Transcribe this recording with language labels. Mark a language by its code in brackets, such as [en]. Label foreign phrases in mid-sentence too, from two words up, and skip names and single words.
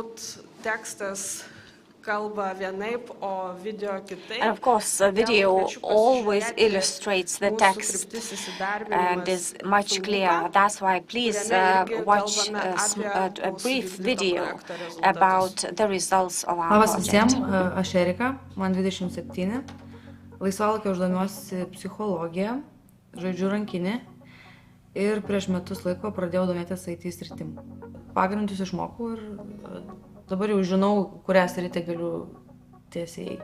[en] And of course, the video always illustrates the text and is much clearer. That's why please watch a brief video about the results of our project. [lt] Visiems, aš Erika, man 27. Laisvalaikio aš domiuosi psichologija, žaidžiu rankinį ir prieš metus laiko pradėjau domėtis IT sritim. Pagrindus išmokau ir dabar jau žinau, kurią sritį galiu tiesiai eiti.